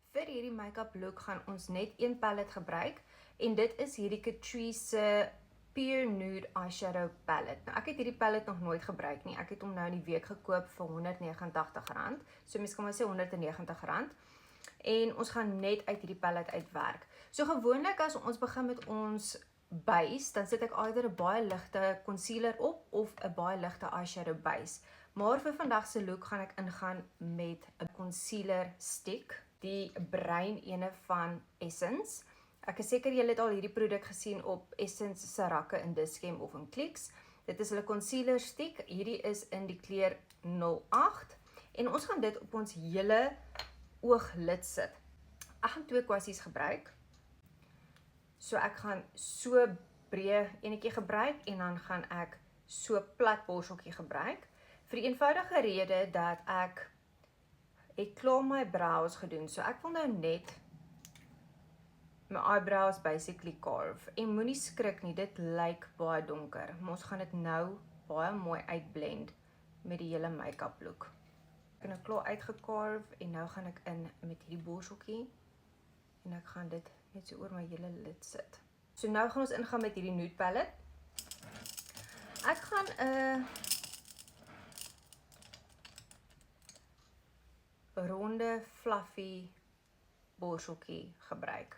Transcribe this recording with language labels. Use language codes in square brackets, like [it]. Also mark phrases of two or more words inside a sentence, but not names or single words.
[af] vir hierdie [en] make-up look [af] gaan ons net een palette gebruik en dit is hierdie Catrice Pure Nude Eyeshadow Palette. Nou ek het hierdie palette nog nooit gebruik nie. Ek het hom nou in die week gekoop vir R189. So mens kan maar sê R190. En ons gaan net uit hierdie palette uitwerk. So gewoonlik as ons begin met ons base, dan sit ek either 'n baie ligte concealer op of 'n baie ligte [en] eyeshadow base. [af] Maar vir vandag se look gaan ek ingaan met 'n [en] concealer stick, [af] die bruin ene van Essence. Ek is seker julle het al hierdie produk gesien op Essence se rakke in Dischem of in Clicks. Dit is hulle [en] concealer stick. [af] Hierdie is in die kleur 08 en ons gaan dit op ons hele ooglid sit. Ek gaan 2 kwassies gebruik. So ek gaan so breë enetjie gebruik en dan gaan ek so plat borseltjie gebruik. Vir die eenvoudige rede dat ek klaar my brows gedoen. So ek wil nou net my [en] eyebrows basically carve. [af] En moenie skrik nie, dit lyk baie donker. Maar ons gaan dit nou baie mooi uitblend met die hele [en] make-up look. [af] Ek het nou klaar uitgecarve en nou gaan ek in met hierdie borseltjie en ek gaan dit net so oor my hele lid sit. So nou gaan ons ingaan met hierdie [en] nude palette. [af] Ek gaan 'n ronde fluffy borseltjie gebruik.